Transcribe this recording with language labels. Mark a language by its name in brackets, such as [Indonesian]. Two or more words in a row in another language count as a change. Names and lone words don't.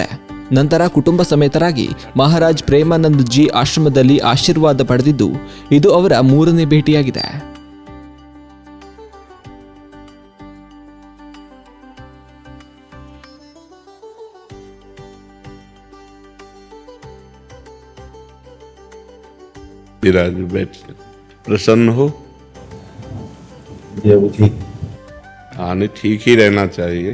[Kannada] ನಂತರ ಕುಟುಂಬ ಸಮೇತರಾಗಿ ಮಹಾರಾಜ್ ಪ್ರೇಮಾನಂದ್ ಜಿ ಆಶ್ರಮದಲ್ಲಿ ಆಶೀರ್ವಾದ ಪಡೆದಿದ್ದು ಇದು ಅವರ 3ನೇ ಭೇಟಿಯಾಗಿದೆ. [Hindi] विराज बैठ प्रसन्न हो। हाँ, नहीं ठीक ही रहना चाहिए।